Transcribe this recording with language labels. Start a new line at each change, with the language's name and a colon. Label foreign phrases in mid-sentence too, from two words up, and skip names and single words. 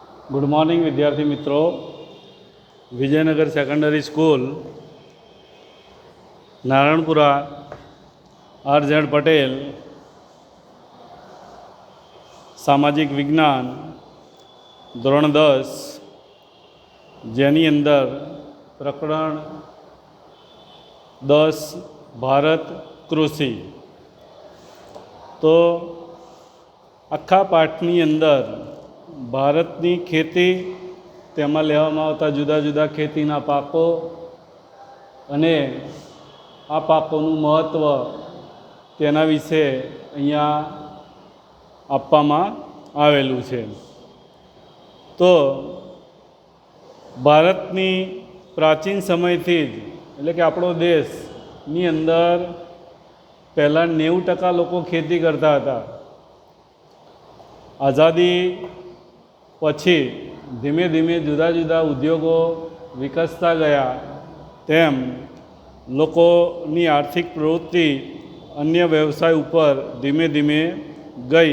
English: good morning
Gujarati: વિદ્યાર્થી મિત્રો। વિજયનગર સેકન્ડરી સ્કૂલ નારાયણપુરા RZ પટેલ સામાજિક વિજ્ઞાન ધોરણ 10 જેની અંદર પ્રકરણ 10 ભારત કૃષિ। તો આખા પાઠની અંદર ભારતની ખેતી તેમાં લેવામાં આવતા જુદા જુદા ખેતીના પાકો અને આ પાકોનું મહત્વ તેના વિષે અહીંયા આપવામાં આવેલું છે। તો ભારતની પ્રાચીન સમયથી જ એટલે કે આપણો દેશની અંદર પહેલા 90% લોકો ખેતી કરતા હતા। આઝાદી પછી ધીમે ધીમે જુદા જુદા ઉદ્યોગો વિકસતા ગયા તેમ લોકોની આર્થિક પ્રવૃત્તિ અન્ય વ્યવસાય પર ધીમે ધીમે ગઈ।